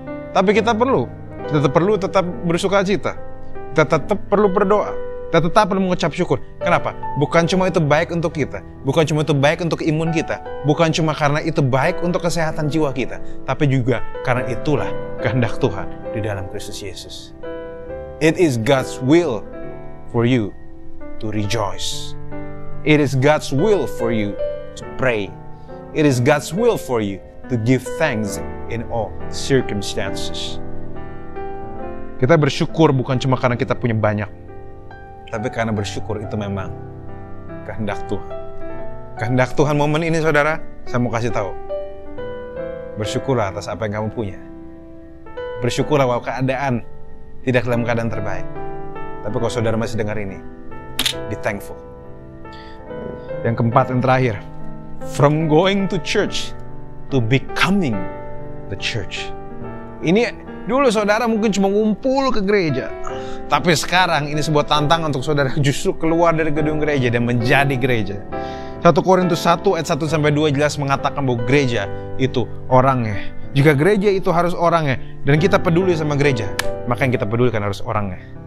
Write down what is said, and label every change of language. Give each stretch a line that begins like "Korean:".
Indonesian: Tapi kita perlu tetap bersukacita. Kita tetap perlu berdoa. Kita tetap perlu mengucap syukur. Kenapa? Bukan cuma itu baik untuk kita. Bukan cuma itu baik untuk imun kita. Bukan cuma karena itu baik untuk kesehatan jiwa kita. Tapi juga karena itulah kehendak Tuhan di dalam Kristus Yesus.
English: It is God's will for you to rejoice. It is God's will for you to pray. It is God's will for you to give thanks in all circumstances.
Indonesian: Kita bersyukur bukan cuma karena kita punya banyak, tapi karena bersyukur itu memang kehendak Tuhan. Kehendak Tuhan momen ini saudara, saya mau kasih tahu. Bersyukurlah atas apa yang kamu punya. Bersyukurlah bahwa keadaan tidak dalam keadaan terbaik. Tapi kalau saudara masih dengar ini,
English: be thankful.
Indonesian: Yang keempat dan terakhir,
English: from going to church to becoming the church.
Indonesian: Ini dulu saudara mungkin cuma ngumpul ke gereja. Tapi sekarang ini sebuah tantangan untuk saudara justru keluar dari gedung gereja dan menjadi gereja. 1 Korintus 1 ayat 1-2 jelas mengatakan bahwa gereja itu orangnya. Jika gereja itu harus orangnya dan kita peduli sama gereja, maka yang kita pedulikan harus orangnya.